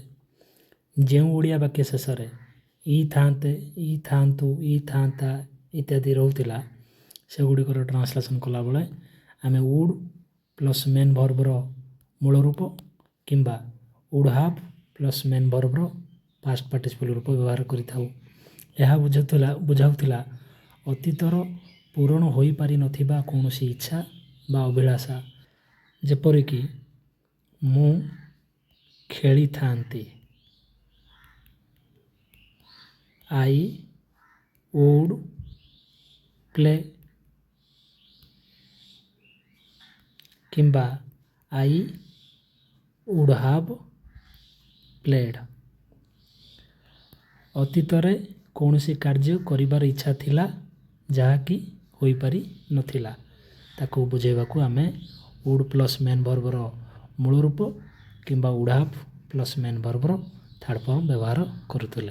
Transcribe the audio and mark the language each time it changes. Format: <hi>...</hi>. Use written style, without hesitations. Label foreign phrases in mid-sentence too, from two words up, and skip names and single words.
<or>ଯେଉଁ ଓଡ଼ିଆ ବାକ୍ୟ ଶେଷରେ ଇ ଥାନ୍ତେ ଇ ଥାନ୍ତୁ ଇ ଥାନ୍ତା ଇତ୍ୟାଦି ରହୁଥିଲା ସେଗୁଡ଼ିକର ଟ୍ରାନ୍ସଲେସନ୍ କଲାବେଳେ ଆମେ</or> <en>would plus main verbର</en> <or>ମୂଳ ରୂପ କିମ୍ବା</or> <en>would have plus main verbର past participle</en> <or>ରୂପ ବ୍ୟବହାର କରିଥାଉ। ଏହା ବୁଝାଉଥିଲା ଅତୀତର ପୂରଣ ହୋଇପାରିନଥିବା କୌଣସି ଇଚ୍ଛା ବା ଅଭିଳାଷା। ଯେପରିକି ମୁଁ ଖେଳିଥାନ୍ତି</or> <en>I would play</en> <or>କିମ୍ବା</or> <en>I would have played।</en> <or>ଅତୀତରେ କୌଣସି କାର୍ଯ୍ୟ କରିବାର ଇଚ୍ଛା ଥିଲା ଯାହାକି ହୋଇପାରି ନଥିଲା ତାକୁ ବୁଝାଇବାକୁ ଆମେ</or> <en>would plus main verbର</en> <or>ମୂଳ ରୂପ କିମ୍ବା</or> <en>would have plus main verbର third form</en> <or>ବ୍ୟବହାର କରୁଥିଲେ।</or>